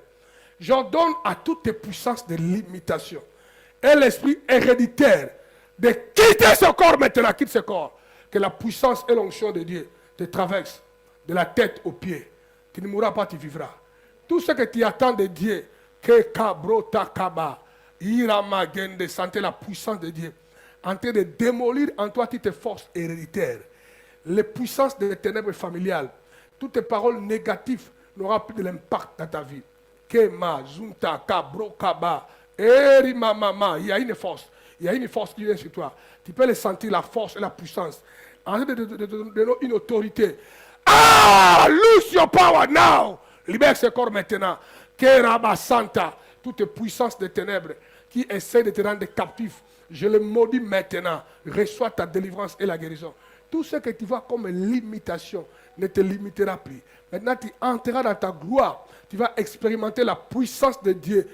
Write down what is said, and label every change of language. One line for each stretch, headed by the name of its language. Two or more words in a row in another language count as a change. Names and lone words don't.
French: J'ordonne à toutes tes puissances de limitation et l'esprit héréditaire de quitter ce corps maintenant, quitte ce corps. Que la puissance et l'onction de Dieu te traversent de la tête aux pieds. Tu ne mourras pas, tu vivras. Tout ce que tu attends de Dieu, que kabro takaba, irama gende, sentir la puissance de Dieu en train de démolir en toi toutes tes forces héréditaires, les puissances des ténèbres familiales, toutes tes paroles négatives n'auront plus de l'impact dans ta vie. Kema, zunta, kabro, kaba, erima, mama, il y a une force. Il y a une force qui vient sur toi. Tu peux le sentir, la force et la puissance. En train de donner une autorité.
English: Ah, lose your power now.
French: Libère ce corps maintenant. Keraba Santa, toutes les puissances des ténèbres qui essaient de te rendre captif, je les maudis maintenant. Reçois ta délivrance et la guérison. Tout ce que tu vois comme limitation ne te limitera plus. Maintenant, tu entreras dans ta gloire. Tu vas expérimenter la puissance de Dieu.